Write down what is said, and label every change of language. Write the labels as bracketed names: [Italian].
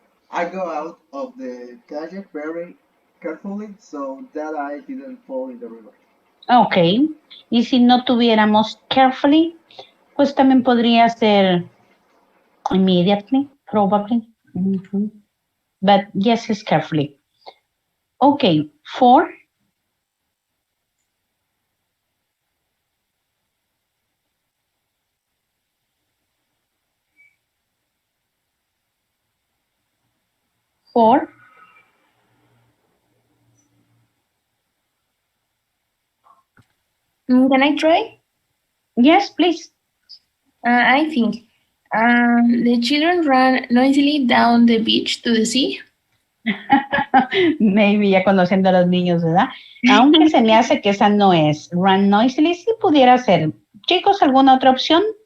[English] I go out of the kayak very carefully so that I didn't fall in the river. Ok. [Spanish] Y si no tuviéramos carefully, pues también podría ser immediately, probably. [English] But yes, it's carefully. Ok, 4. Can I try? Yes, please. I think. The children ran noisily down the beach to the sea. [Spanish] Maybe ya conociendo a los niños, ¿verdad? Aunque se me hace que esa no es. [English] Run noisily, [Spanish] sí pudiera ser. Chicos, ¿alguna otra opción?